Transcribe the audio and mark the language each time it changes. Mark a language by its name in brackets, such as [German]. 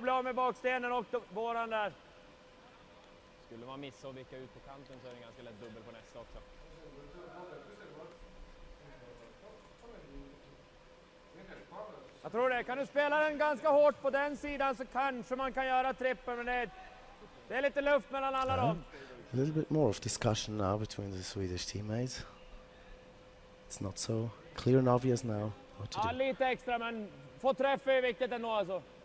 [Swedish] Blir av med bakstenen och våran där. Skulle man missa och vicka ut på kanten så är det ganska lätt dubbel på nästa också. Jag tror det. Kan du spela den ganska hårt på den sidan så kanske man kan göra trippel, men det är lite luft mellan alla dem. [English] A little bit more of discussion now between the Swedish teammates. It's not so clear and obvious now what to [Swedish] Ja, [English] do. [Swedish] lite extra, men få träff är viktigt ändå alltså.